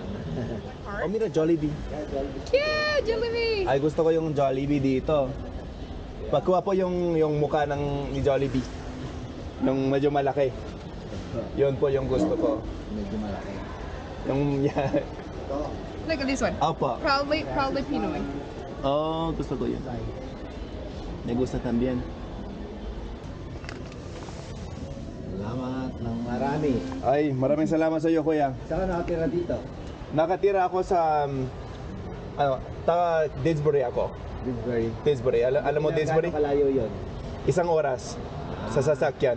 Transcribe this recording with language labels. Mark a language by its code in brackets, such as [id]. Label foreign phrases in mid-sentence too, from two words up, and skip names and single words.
[es] Oh, mira, Jollibee. [en] Yeah, Jollibee. [tl] Ay, gusto ko yung Jollibee dito. Pagkuha po yung mukha ni Jollibee. Yung medyo malaki. Yun po yung gusto ko. Medyo malaki. Yung, yeah. Ito. [en] Look at this one. [tl] Opo. [en] Probably Pinoy. [tl] Oh, gusto ko yun. [es] Me gusta también. [tl] Salamat ng marami. Ay, maraming salamat sa iyo, kuya. Saan ka nakatira dito? Nakatira ako sa taga Didsbury ako. Didsbury. Alam mo Didsbury? Gaano kalayo yun? 1 oras sa sasakyan.